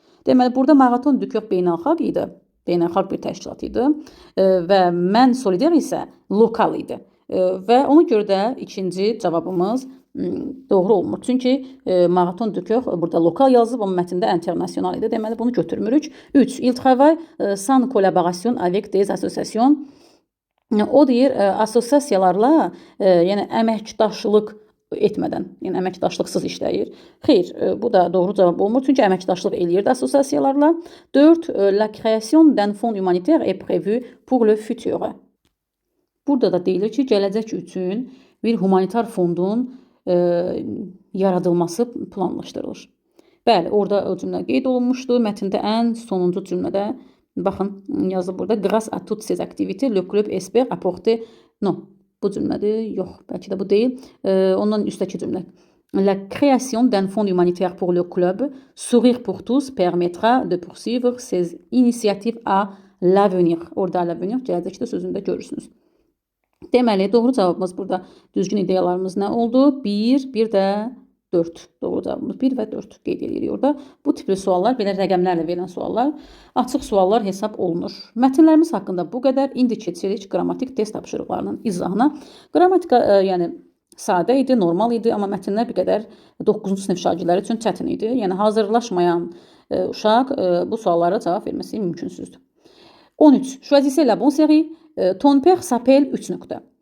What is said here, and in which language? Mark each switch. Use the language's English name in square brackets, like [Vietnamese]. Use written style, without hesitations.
[Azerbaijani] Deməli burada marathon du cœur beynəlxalq idi. Beynəlxalq bir təşkilat idi və Mən solidaire isə lokal idi. Və ona görə də ikinci cavabımız doğru olmur. Çünki marathon du cœur burada lokal yazılıb, amma mətndə international idi. Deməli bunu götürmürük. 3. [French] Il travaille sans collaboration avec des associations. [Azerbaijani] O deyir assosiasiyalarla, yəni əməkdaşlıq etmədən, yəni əməkdaşlıqsız işləyir. Xeyr, bu da doğru cavab olmur. Çünki əməkdaşlıq eləyirdi assosiasiyalarla. 4. [French] La création d'un fonds humanitaire est prévue pour le futur. [Azerbaijani] Burada da deyilir ki, gələcək üçün bir humanitar fondun yaradılması planlaşdırılır. Bəli, orada o cümlə qeyd olunmuşdu. Mətndə ən sonuncu cümlədə, baxın, yazılıb burada. [French] Grâce à toutes ces activités, le club espère apporter... Non, [Azerbaijani] bu cümlədir. Yox, bəlkə də bu deyil. Ondan üstəki cümlə. [French] La création d'un fonds humanitaire pour le club Sourire pour tous permettra de poursuivre ces initiatives à l'avenir. [Azerbaijani] Orada l'avenir gələcəkdə sözündə görürsünüz. Deməli, doğru cavabımız burada düzgün ideyalarımız nə oldu? 1, bir də 4. Doğru cavabımız 1 və 4 qeyd edirik orada. Bu tipli suallar, belə rəqəmlərlə verilən suallar, açıq suallar hesab olunur. Mətnlərimiz haqqında bu qədər. İndi keçirik qrammatik test tapşırıqlarının izahına. Qrammatika, yəni sadə idi, normal idi, amma mətnlər bir qədər 9-cu sinif şagirdləri üçün çətin idi. Yəni hazırlaşmayan uşaq bu suallara cavab verməsi mümkünsüzdür. 13. [French] Choisissez la bonne série. Ton père s'appelle [Azerbaijani] 3 nöqtə.